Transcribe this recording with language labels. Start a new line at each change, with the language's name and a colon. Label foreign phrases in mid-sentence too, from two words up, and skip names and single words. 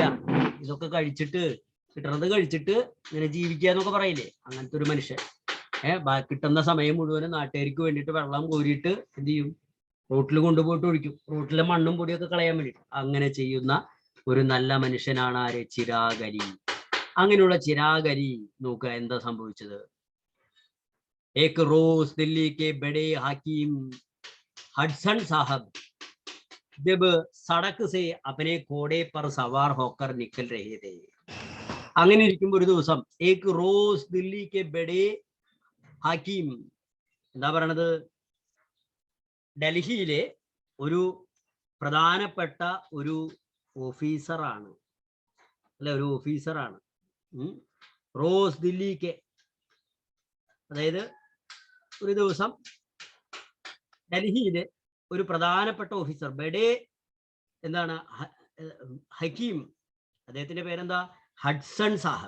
Malayalam: ഇതൊക്കെ കഴിച്ചിട്ട്, കിട്ടണത് കഴിച്ചിട്ട് ഇങ്ങനെ ജീവിക്കുക എന്നൊക്കെ പറയില്ലേ, അങ്ങനത്തെ ഒരു മനുഷ്യൻ. കിട്ടുന്ന സമയം മുഴുവനും നാട്ടുകാർക്ക് വേണ്ടിയിട്ട് വെള്ളം കോരിയിട്ട് എന്ത് ചെയ്യും? റോട്ടിൽ കൊണ്ടുപോയിട്ട് ഒഴിക്കും, റോട്ടിലെ മണ്ണും പൊടിയൊക്കെ കളയാൻ വേണ്ടിയിട്ട്. അങ്ങനെ ചെയ്യുന്ന ഒരു നല്ല മനുഷ്യനാണ് ആര്? ചിരാഗരി. അങ്ങനെയുള്ള ചിരാഗരി നോക്കുക എന്താ സംഭവിച്ചത്?
Hindi: एक रोज दिल्ली के बड़े हाकिम हडसन साहब जब सड़क से अपने घोड़े पर सवार होकर निकल रहे थे.
Malayalam: അങ്ങനെ ഇരിക്കുമ്പോൾ ഒരു ദിവസം
Hindi: एक रोज दिल्ली के बड़े हाकिम,
Malayalam: എന്താ പറയണത്? ഡൽഹിയിലെ ഒരു പ്രധാനപ്പെട്ട ഒരു ഓഫീസറാണ്, അല്ലെ, ഒരു ഓഫീസറാണ്. റോസ് ദില്ലിക്ക്, അതായത് ഒരു ദിവസം ഡൽഹിയിലെ ഒരു പ്രധാനപ്പെട്ട ഓഫീസർ ബഡേ എന്താണ് ഹക്കീം, അദ്ദേഹത്തിന്റെ പേരെന്താ, ഹഡ്സൺ സാഹബ്.